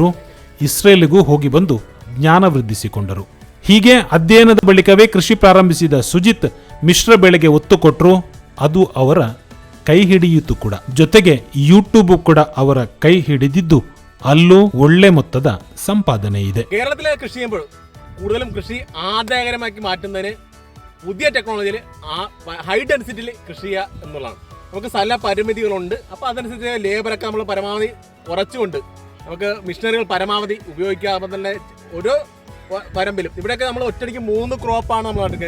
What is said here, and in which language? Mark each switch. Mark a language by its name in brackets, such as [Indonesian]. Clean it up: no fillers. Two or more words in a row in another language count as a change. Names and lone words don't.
[Kannada] ಇಸ್ರೇಲಿಗೂ ಹೋಗಿ ಬಂದು ಜ್ಞಾನ ವೃದ್ಧಿಸಿಕೊಂಡರು. ಹೀಗೆ ಅಧ್ಯಯನದ ಬಳಿಕವೇ ಕೃಷಿ ಪ್ರಾರಂಭಿಸಿದ ಸುಜಿತ್ ಮಿಶ್ರ ಬೆಳೆಗೆ ಒತ್ತು ಕೊಟ್ಟರು. ಅದು ಅವರ ಕೈ ಹಿಡಿಯಿತು ಕೂಡ. ಜೊತೆಗೆ ಯೂಟ್ಯೂಬ್ ಕೂಡ ಅವರ ಕೈ ಹಿಡಿದಿದ್ದು ಅಲ್ಲೂ ಒಳ್ಳೆ ಮೊತ್ತದ ಸಂಪಾದನೆ ಇದೆ. [Malayalam] കേരളത്തിലെ കൃഷി ചെയ്യുമ്പോൾ കൂടുതലും കൃഷി ആദായകരമാക്കി മാറ്റുന്നതിന് പുതിയ ടെക്നോളജിയിൽ [English] high density [Malayalam] കൃഷി ചെയ്യുക എന്നുള്ളതാണ്. നമുക്ക് സ്ഥല പരിമിതികളുണ്ട്. അപ്പോൾ അതനുസരിച്ച് ലേബറൊക്കെ നമ്മൾ പരമാവധി കുറച്ചുകൊണ്ട് നമുക്ക് മിഷനറികൾ പരമാവധി ഉപയോഗിക്കുക. അപ്പം തന്നെ ഓരോ വരമ്പിലും ഇവിടെയൊക്കെ നമ്മൾ ഒറ്റയ്ക്ക് 3 ക്രോപ്പാണ് നമ്മൾ നട്ടുക.